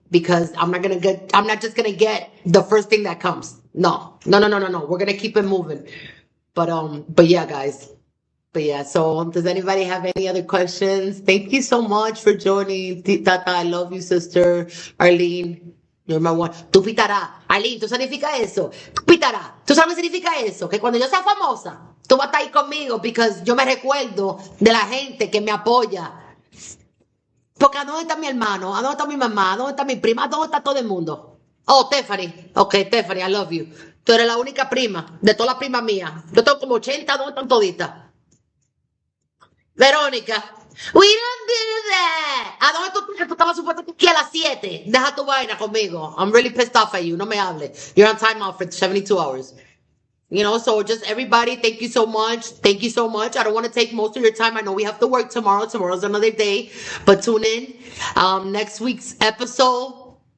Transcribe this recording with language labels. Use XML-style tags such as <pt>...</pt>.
<en>Because I'm not just gonna get the first thing that comes. No, no, no, no, no, no. We're gonna keep it moving. But yeah, guys. But yeah, so does anybody have any other questions? Thank you so much for joining. Tata, I love you, sister. Arlene, you're my one.</en> <es>Tú pitará. Arlene, ¿tú significa eso? Tú pitará. ¿Tú sabes qué significa eso? Que cuando yo sea famosa, tú vas a estar ahí conmigo, porque yo me recuerdo de la gente que me apoya. Porque ¿a dónde está mi hermano? ¿A dónde está mi mamá? ¿A dónde está mi prima? ¿A dónde está todo el mundo? Oh, Stephanie.</es> <en>Ok, Stephanie, I love you.</en> <es>Tú eres la única prima de todas las primas mías. Yo tengo como 80, ¿dónde están toditas? Verónica.</es> <en>We don't do that.</en> <es>¿A dónde tú estabas supuesto que aquí a las 7? Deja tu vaina conmigo.</es> <en>I'm really pissed off at you.</en> <es>No me hable.</es> <en>You're on timeout for 72 hours. So just everybody, thank you so much. Thank you so much. I don't want to take most of your time. I know we have to work tomorrow. Tomorrow's another day. But tune in. Next week's episode.</en>